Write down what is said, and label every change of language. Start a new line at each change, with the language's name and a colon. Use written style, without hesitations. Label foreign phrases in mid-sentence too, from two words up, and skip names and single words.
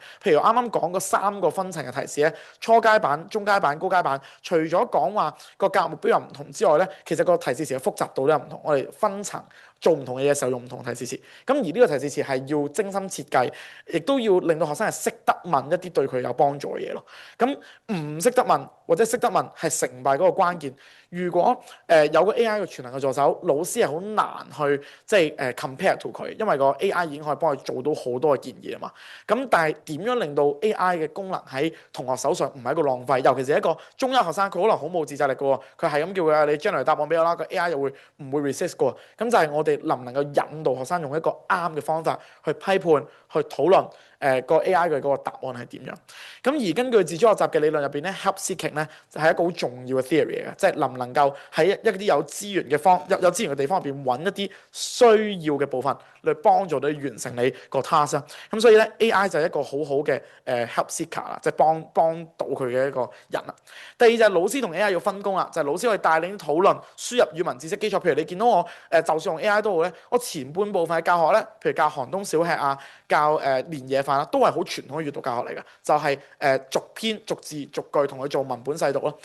Cantonese: 譬如啱啱講嗰3個分層嘅提示咧，初階版、中階版、高階版，除咗講話個教育目標又唔同之外咧，其實個提示詞嘅複雜度都有唔同。我哋分層做唔同嘅嘢時候用唔同提示詞，咁而呢個提示詞係要精心設計，亦都要令到學生係識得問一啲對佢有幫助嘅嘢咯。咁唔識得問或者識得問係成敗嗰個關鍵。如果有個 AI 嘅全能嘅助手，老師係好難去即係
English: compare to
Cantonese: 佢，因為個 AI 已經可以幫佢做到好多嘅建議啊嘛。咁但係點樣令到 AI 嘅功能喺同學手上唔係一個浪費？尤其是一個中一學生，佢可能好冇自制力嘅喎，佢係咁叫佢你將來答案俾我啦，個 AI 又會唔會 resist 嘅喎？咁就係我哋能唔能夠引導學生用一個啱嘅方法去批判、去討論個 AI 嘅嗰個答案係點樣？咁而根據自主學習嘅理論入邊咧
English: help seeking
Cantonese: 咧就係一個好重要嘅 theory 嚟嘅，即係能唔能夠喺一啲有資源有資源嘅地方入邊揾一啲需要嘅部分嚟幫助你完成你個 task 啦。咁所以咧 AI 就係一個好好嘅
English: help seeker
Cantonese: 啦，即係幫到佢嘅一個人啦。第二就係老師同 AI 要分工啦，就係老師可以帶領討論、輸入語文知識基礎。譬如你見到我就算用 AI 都好咧，我前半部分嘅教學咧，譬如教寒冬小吃教年夜飯都係好傳統嘅閱讀教學嚟嘅，就係逐篇逐字逐句同佢做文本細讀咯。